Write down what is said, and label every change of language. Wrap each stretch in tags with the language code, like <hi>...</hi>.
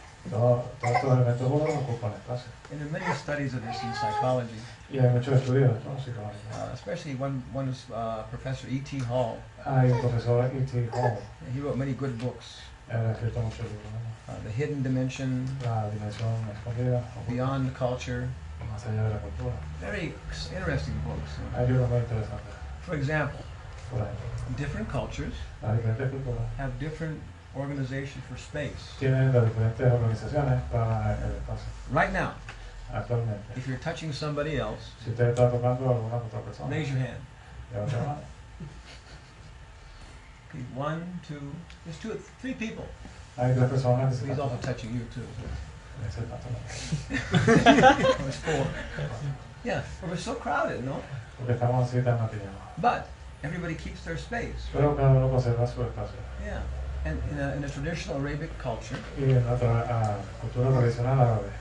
<es>Todos estos elementos burdos ocupan espacio.</es> <en>And there are many studies of this in psychology,</en> <es>Y hay muchos estudios, ¿no? Psicológicos.</es> <en>especially one is Professor E.T. Hall.</en> <es>Hay un profesor E.T. Hall,</es> <en>He wrote many good books.</en> <es>él ha escrito muchos libros, ¿no?</es> <en>The Hidden Dimension,</en> <es>La dimensión escondida,</es> <en>Beyond Culture,</en> <es>más allá de la cultura.</es> <en>very interesting books.</en> <es>Hay libros muy interesantes.</es> <en>For example,</en> <es>Por ejemplo,</es> <en>different cultures</en> <es>las diferentes culturas</es> <en>have different organizations for space.</en> <es>tienen las diferentes organizaciones para el espacio.</es> <en>Right now,</en> <es>Actualmente,</es> <en>if you're touching somebody else,</en> <es>si usted está tocando a alguna otra persona,</es> <en>raise your hand.</en> <es>levante la mano.</es> <en>Okay, 1, 2, there's 3 people.</en> <es>Hay 3 personas que se</es> <en>He's</en> <es>están</es> <en>also touching you too.</en> <es>se están tocando.</es> <en>Oh, it's 4. Yeah, but we're so crowded, no?</en> <es>Porque estamos así tan apiñados.</es> <en>But everybody keeps their space.</en> <es>Pero cada uno conserva su espacio.</es> <en>Yeah. And in a traditional Arabic culture,</en> <es>Y en nuestra cultura tradicional árabe,</es>